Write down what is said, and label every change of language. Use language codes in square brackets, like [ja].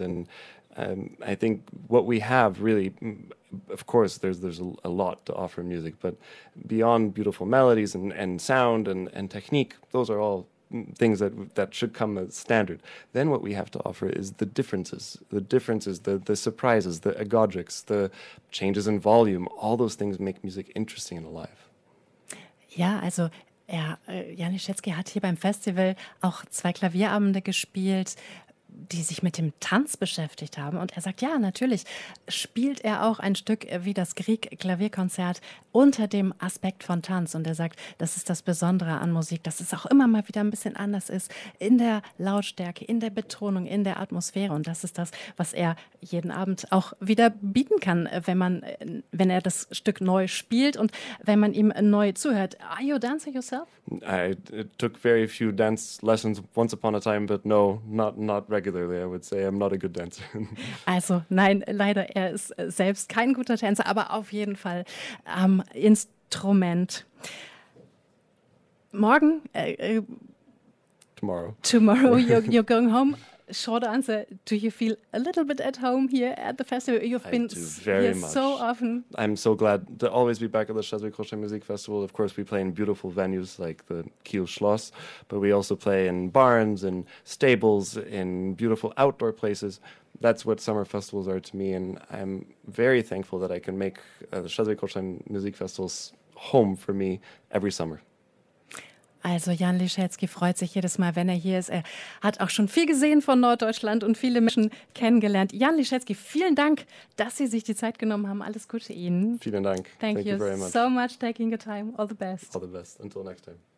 [en] And I think what we have really, of course, there's a lot to offer in music, but beyond beautiful melodies and sound and technique, those are all things that should come as standard. Then what we have to offer is the differences, the surprises, the agogics, the changes in volume. All those things make music interesting and alive. [de] Ja, also Janis Schetzky hat hier beim Festival auch zwei Klavierabende gespielt, die sich mit dem Tanz beschäftigt haben. Und er sagt, ja, natürlich spielt er auch ein Stück wie das Grieg-Klavierkonzert unter dem Aspekt von Tanz. Und er sagt, das ist das Besondere an Musik, dass es auch immer mal wieder ein bisschen anders ist in der Lautstärke, in der Betonung, in der Atmosphäre. Und das ist das, was er jeden Abend auch wieder bieten kann, wenn er das Stück neu spielt und wenn man ihm neu zuhört. [en] Are you a dancer yourself? It took very few dance lessons once upon a time, but no, not regularly, I would say. I'm not a good dancer. [de] Also, nein, leider, er ist selbst kein guter Tänzer, aber auf jeden Fall am Instrument. Morgen? [en] Tomorrow. Tomorrow, you're going home. Short answer, do you feel a little bit at home here at the festival? I do very much. So often. I'm so glad to always be back at the Schleswig-Holstein Music Festival. Of course, we play in beautiful venues like the Kiel Schloss, but we also play in barns and stables, in beautiful outdoor places. That's what summer festivals are to me, and I'm very thankful that I can make the Schleswig-Holstein Music Festival's home for me every summer. [de] Also Jan Liszewski freut sich jedes Mal, wenn er hier ist. Er hat auch schon viel gesehen von Norddeutschland und viele Menschen kennengelernt. Jan Liszewski, vielen Dank, dass Sie sich die Zeit genommen haben. Alles Gute Ihnen. Vielen Dank. [en] Thank you very much. So much taking your time. All the best. All the best. Until next time.